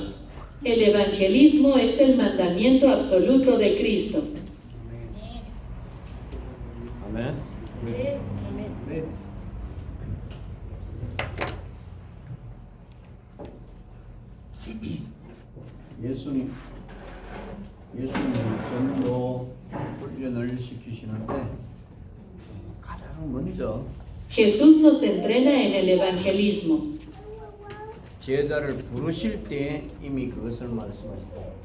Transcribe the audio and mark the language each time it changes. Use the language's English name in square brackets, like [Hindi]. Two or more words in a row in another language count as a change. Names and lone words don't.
[Spanish] El evangelismo es el mandamiento absoluto de Cristo. [Korean] 아멘. 예수님이 전도 훈련을 시키시는데 가장 먼저 [Spanish] Jesús nos entrena en el evangelismo. [Korean] 제자를 부르실 때 이미 그것을 말씀하셨다.